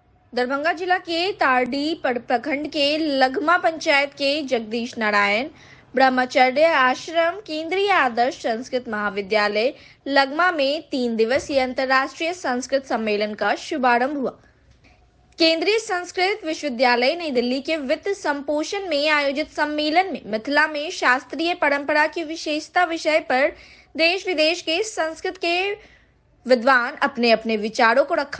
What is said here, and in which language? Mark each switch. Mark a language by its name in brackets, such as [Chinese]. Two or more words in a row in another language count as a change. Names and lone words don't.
[Hindi] दरभंगा जिला के तारडी प्रखंड के लगमा पंचायत के जगदीश नारायण ब्रह्मचर्य आश्रम केंद्रीय आदर्श संस्कृत महाविद्यालय लगमा में 3 दिवसीय अंतर्राष्ट्रीय संस्कृत सम्मेलन का शुभारंभ हुआ। केंद्रीय संस्कृत विश्वविद्यालय नई दिल्ली के वित्त संपोषण में आयोजित सम्मेलन में मिथिला में शास्त्रीय परंपरा की विशेषता विषय पर देश विदेश के संस्कृत के विद्वान अपने अपने विचारों को रखा।